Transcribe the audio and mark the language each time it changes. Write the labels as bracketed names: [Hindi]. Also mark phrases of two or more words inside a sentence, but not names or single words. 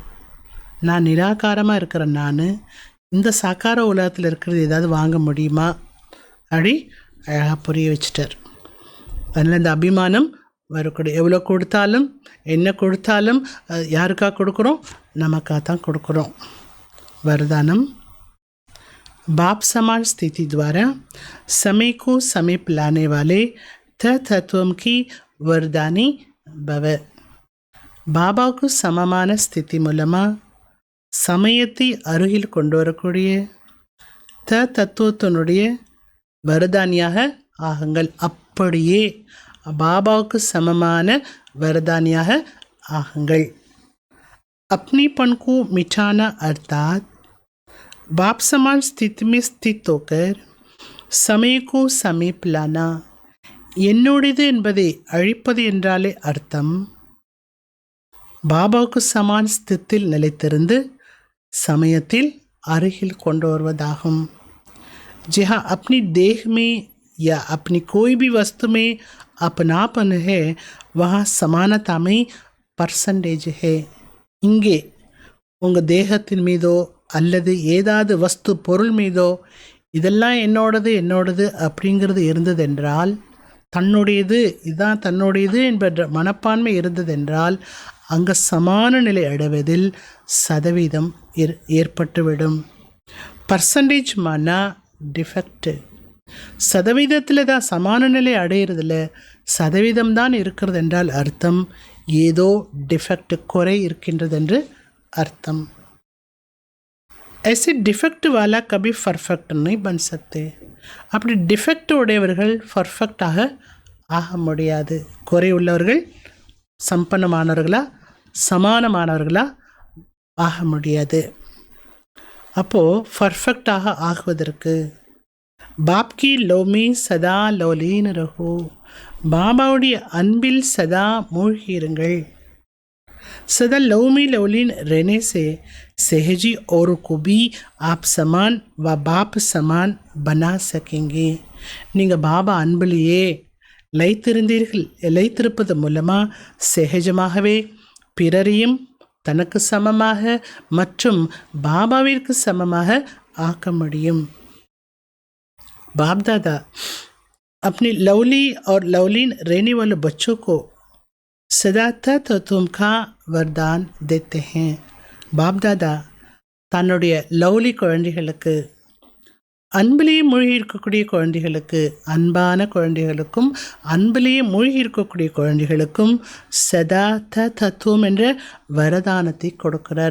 [Tamil] நான் நிராகாரமாக இருக்கிறேன், நான் இந்த சாக்கார உலகத்தில் இருக்கிறது ஏதாவது வாங்க முடியுமா அப்படி அழகாக புரிய வச்சிட்டார். அதனால் இந்த அபிமானம் வரக்கூடாது. எவ்வளோ கொடுத்தாலும் என்ன கொடுத்தாலும் யாருக்காக கொடுக்குறோம்? நமக்காக தான் கொடுக்குறோம். [Hindi] वरदानम, बाप समान स्थिति द्वारा समय को समीप लाने वाले तत्वों की वरदानी भव. [Tamil] பாபாவுக்கு சமமான ஸ்திதி மூலமாக சமயத்தை அருகில் கொண்டு வரக்கூடிய தத்துவத்தினுடைய வரதானியாக ஆகுங்கள். அப்படியே பாபாவுக்கு சமமான வரதானியாக ஆகுங்கள். [Hindi] अपनीपन को मिटाना अर्थात बाप समान स्थिति में स्थित होकर समय को समीप लाना. [Tamil] என்னுடையது என்பதை அழிப்பது என்றாலே அர்த்தம் பாபாவுக்கு சமான் ஸ்தித்தில் நிலைத்திருந்து சமயத்தில் அருகில் கொண்டு வருவதாகும். [Hindi] जहाँ अपनी देह में या अपनी कोई भी वस्तु में अपनापन है वहाँ समानता में परसेंटेज है. [Tamil] இங்கே உங்கள் தேகத்தின் மீதோ அல்லது ஏதாவது வஸ்து பொருள் மீதோ இதெல்லாம் என்னோடது அப்படிங்கிறது இருந்ததென்றால், தன்னுடையது இதுதான் தன்னுடையது என்ற மனப்பான்மை இருந்ததென்றால் அங்கே சமான நிலை அடைவதில் சதவீதம் ஏற்பட்டுவிடும். [Hindi] परसेंटेज माना डिफेक्ट. [Tamil] சதவீதத்தில் தான் சமான நிலை அடையிறதில்ல, சதவீதம் தான் இருக்கிறது என்றால் அர்த்தம் ஏதோ डिफेक्ट குறை இருக்கின்றது என்று அர்த்தம். [Hindi] ऐसे डिफेक्ट वाला कभी परफेक्ट नहीं बन सकते. [Tamil] அப்படி டிஃபெக்ட் உடையவர்கள் பர்ஃபெக்டாக ஆக முடியாது. குறை உள்ளவர்கள் சம்பன்னமானவர்களா சமானமானவர்களா ஆக முடியாது. அப்போது பர்ஃபெக்டாக ஆகுவதற்கு [Hindi] बाप की लव में सदा लवलीन रहो, [Tamil] பாபாவுடைய அன்பில் சதா மூழ்கியிருங்கள். [Hindi] सदा लव में लवलीन रहने से सहजी और को भी आप समान व बाप समान बना सकेंगे. [Tamil] நீங்கள் பாபா அன்பிலேயே லைத்திருப்பது மூலமாக சகஜமாகவே பிறரையும் தனக்கு சமமாக மற்றும் பாபாவிற்கு சமமாக ஆக்க முடியும். [Hindi] बाप दादा अपने लवली और लवलीन रहने वाले बच्चों को सदा तत्वम का वरदान देते हैं. [Tamil] பாப் தாதா தன்னுடைய லவ்லி குழந்தைகளுக்கு, அன்பிலேயே மூழ்கி இருக்கக்கூடிய குழந்தைகளுக்கு, அன்பான குழந்தைகளுக்கும் அன்பிலேயே மூழ்கி இருக்கக்கூடிய குழந்தைகளுக்கும் சதா தத்துவம் என்ற வரதானத்தை கொடுக்கிறார்.